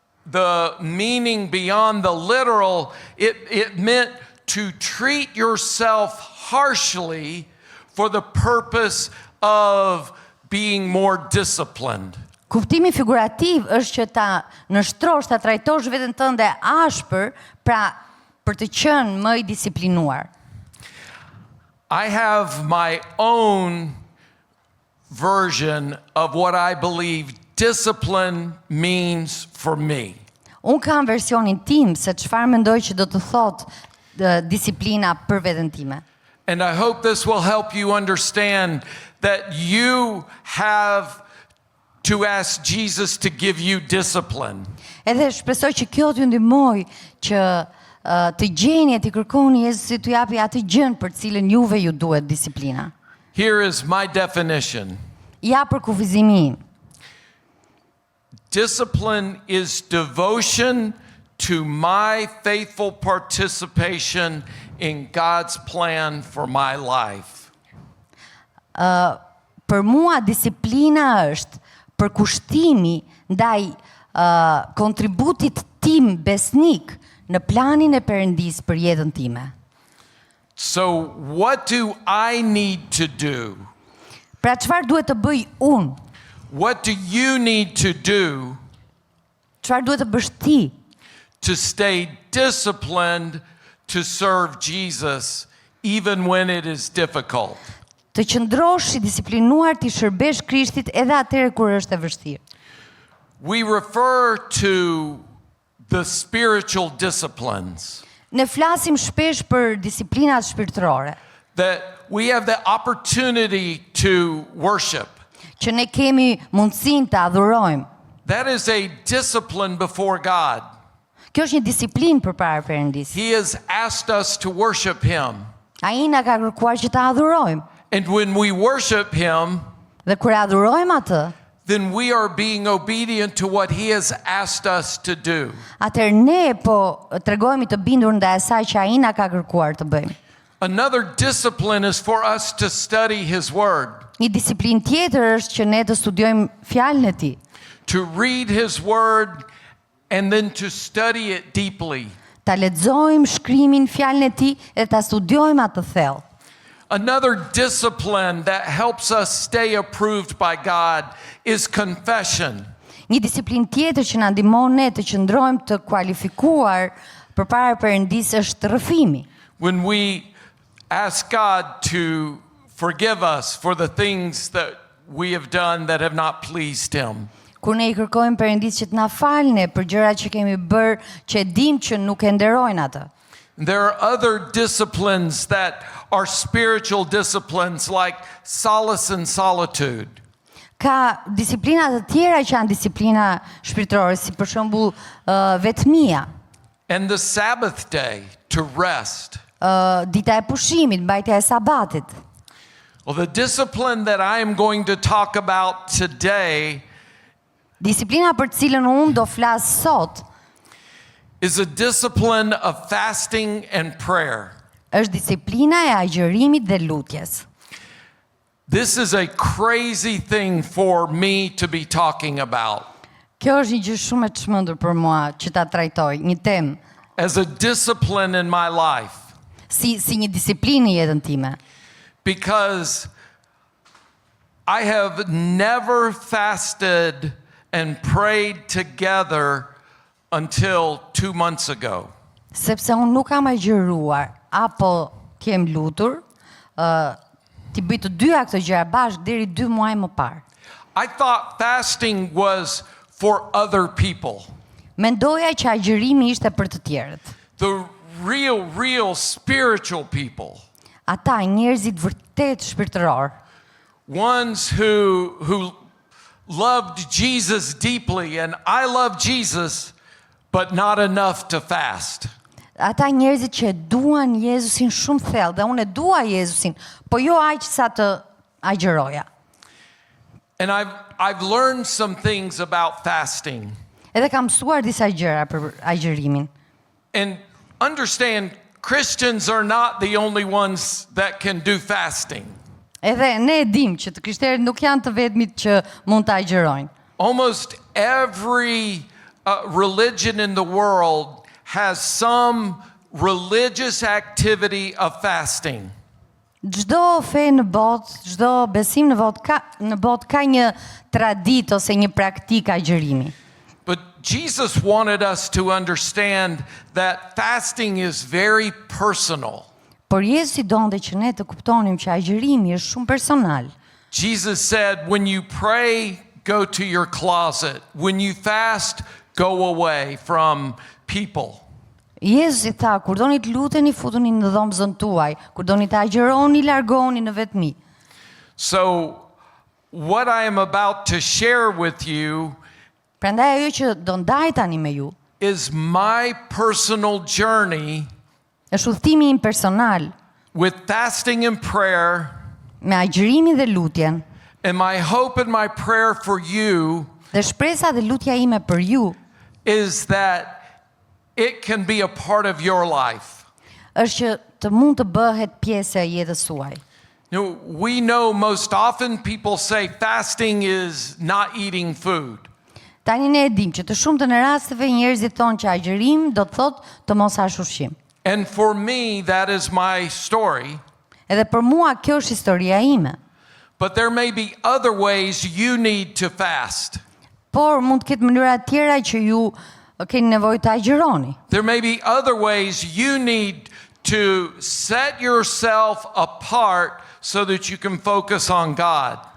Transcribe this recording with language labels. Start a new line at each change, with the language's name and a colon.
English: The meaning beyond the literal, it meant to treat yourself harshly for the purpose of being more disciplined.
Albanian: Kuptimi figurativ është që ta nështrosh, ta trajtosh veten tënde ashpër, pra për të qenë më I disiplinuar.
English: I have my own version of what I believe discipline means for me.
Albanian: Unë kam versionin tim se çfarë mendoj që do të thotë disiplina për veten time.
English: And I hope this will help you understand that you have to ask Jesus to give you discipline.
Albanian: Edhe shpresoj që kjo t'ju ndihmoj që të gjeni e të kërkoni Jezusit t'ju japi atë gjën për cilën juve ju duhet disiplina.
English: Here is my definition.
Albanian: Ja për kufizimin im.
English: Discipline is devotion to my faithful participation in God's plan for my life.
Albanian: Për mua disiplina është përkushtimi ndaj kontributit tim besnik në planin e Perëndis për jetën time.
English: So what do I need to do?
Albanian: Pra çfarë duhet të bëj unë?
English: What do you need to do
Albanian: Çfarë duhet të bësh ti
English: to stay disciplined to serve Jesus even when it is difficult?
Albanian: të qëndrosh i disiplinuar të shërbesh Krishtit edhe atëherë kur është e vështirë?
English: We refer to the spiritual disciplines
Albanian: Ne flasim shpesh për disiplinat shpirtërore,
English: that we have the opportunity to worship.
Albanian: që ne kemi mundësinë të adhurojmë.
English: That is a discipline before God.
Albanian: Kjo është një disiplinë përpara Perëndis.
English: He has asked us to worship Him.
Albanian: Ai na ka kërkuar që ta adhurojmë.
English: And when we worship Him,
Albanian: Dhe kur adhurojmë atë,
English: then we are being obedient to what He has asked us to do.
Albanian: atëherë ne po tregojmë të bindur ndaj asaj që ai na ka kërkuar të bëjmë.
English: Another discipline is for us to study His Word,
Albanian: Një disiplinë tjetër është që ne të studiojmë fjalën e Tij,
English: to read His Word, and then to study it deeply.
Albanian: ta lexojmë shkrimin, fjalën e Tij dhe ta studiojmë atë thellë.
English: Another discipline that helps us stay approved by God is confession.
Albanian: Një disiplinë tjetër që na ndihmon ne të qëndrojmë të kualifikuar përpara Perëndis është rrëfimi.
English: When we ask God to forgive us for the things that we have done that have not pleased Him.
Albanian: Kur ne I kërkojmë Perëndis që të na falë për gjërat që kemi bërë që e dim që nuk e nderojnë atë.
English: There are other disciplines that are spiritual disciplines like solace and solitude.
Albanian: Ka disiplina të tjera që janë disiplina shpirtërore, si për shembull vetmia,
English: And the Sabbath day to rest.
Albanian: dita e pushimit, mbajtja e sabatit.
English: Well, the discipline that I am going to talk about today
Albanian: Disiplina për cilën unë do flas sot
English: is a discipline of fasting and prayer.
Albanian: është disiplina e agjërimit dhe lutjes.
English: This is a crazy thing for me to be talking about
Albanian: Kjo është një gjë shumë e çmendur për mua që ta trajtoj, një temë
English: as a discipline in my life,
Albanian: si një disiplinë në jetën time.
English: because I have never fasted and prayed together until 2 months ago.
Albanian: Sepse unë nuk kam agjëruar apo kem lutur, ti bëj të dyja këto gjëra bashkë deri 2 muaj më parë.
English: I thought fasting was for other people.
Albanian: Mendoja që agjërimi ishte për të tjerët.
English: The real spiritual people.
Albanian: Ata njerëzit vërtet shpirtëror,
English: Ones who loved Jesus deeply, and I love Jesus, but not enough to fast.
Albanian: ata njerëzit që e duan Jezusin shumë thellë, dhe unë e dua Jezusin, po jo aq sa të agjëroja.
English: And I've learned some things about fasting.
Albanian: Edhe kam mësuar disa gjëra për agjërimin.
English: And understand, Christians are not the only ones that can do fasting.
Albanian: Edhe ne e dim që të krishterët nuk janë të vetmit që mund të agjërojnë.
English: Almost every religion in the world has some religious activity of fasting.
Albanian: Çdo fe në botë, çdo besim në botë ka një traditë ose një praktikë agjërimi.
English: But Jesus wanted us to understand that fasting is very personal.
Albanian: Por Jezusi donte që ne të kuptonim që agjërimi është shumë personal.
English: Jesus said, when you pray, go to your closet. When you fast, go away from people.
Albanian: Jezusi tha, kur doni të luteni, futuni në dhomën tuaj, kur doni të agjëroni, largohuni në vetmi.
English: So what I am about to share with you
Albanian: Prandaj ajo që do ndaj tani me ju
English: is my personal journey
Albanian: është udhëtimi im personal
English: with fasting and prayer,
Albanian: me agjërimin dhe lutjen.
English: and my hope and my prayer for you
Albanian: Dhe shpresa dhe lutja ime për ju
English: is that it can be a part of your life.
Albanian: është që të mund të bëhet pjesë e jetës suaj.
English: You know, we know most often people say fasting is not eating food.
Albanian: Tani ne e dim që të shumtën e rasteve njerëzit thonë që agjërim do të thotë të mos hash ushqim.
English: And for me, that is my story.
Albanian: Edhe për mua kjo është historia ime.
English: But there may be other ways you need to fast.
Albanian: Por mund të ketë mënyra tjera që ju keni nevojë të agjëroni.
English: There may be other ways you need to set yourself apart so that you can focus on God.